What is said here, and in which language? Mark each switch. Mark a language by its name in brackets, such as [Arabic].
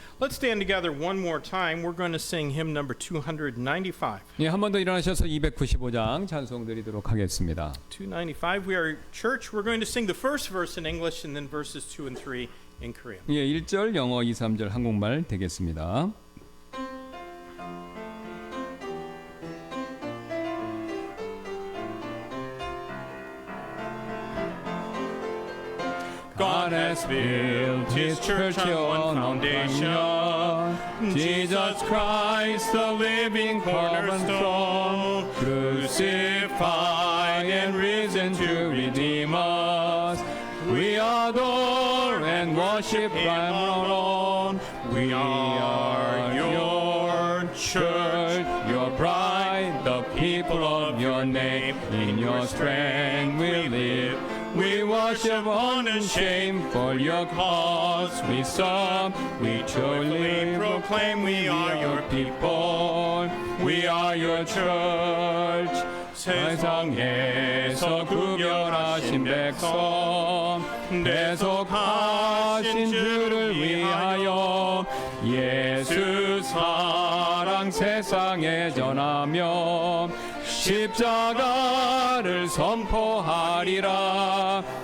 [English] Let's stand together one more time. We're going to sing hymn number 295. [Korean] 예, 한 번 더 일어나셔서 295장 찬송 드리도록 하겠습니다. [English] 295. We are church. We're going to sing the first verse in English and then verses 2 and 3 in Korean. [Korean] 예, 1절 영어, 2, 3절 한국말 되겠습니다. [English] God has built his church on one foundation, Jesus Christ, the living cornerstone, crucified and risen to redeem us. We adore and worship Him alone. We are your church, your bride, the people of your name. In your strength we live. We worship unashamed for your cause we serve. We joyfully proclaim we are your people. We are your church. [Korean] 세상에서 구별하신 백성, 대속하신 주를 위하여 예수 사랑 세상에 전하며 십자가를 선포하리라.